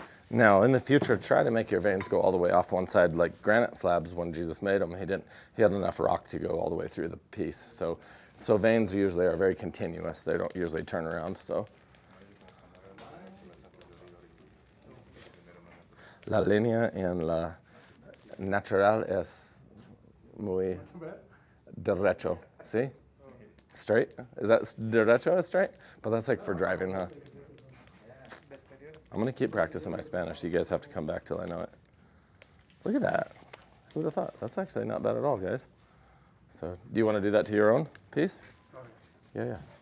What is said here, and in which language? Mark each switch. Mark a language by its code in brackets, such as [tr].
[en] Now, in the future, try to make your veins go all the way off one side, like granite slabs. When Jesus made them, he had enough rock to go all the way through the piece. So veins usually are very continuous. They don't usually turn around. [es] So, la línea en la natural es muy derecho. [en] See? Straight? Is that derecho is straight? But that's like for driving, huh? I'm going to keep practicing my Spanish. You guys have to come back till I know it. Look at that. Who would have thought? That's actually not bad at all, guys. So do you want to do that to your own piece? Yeah.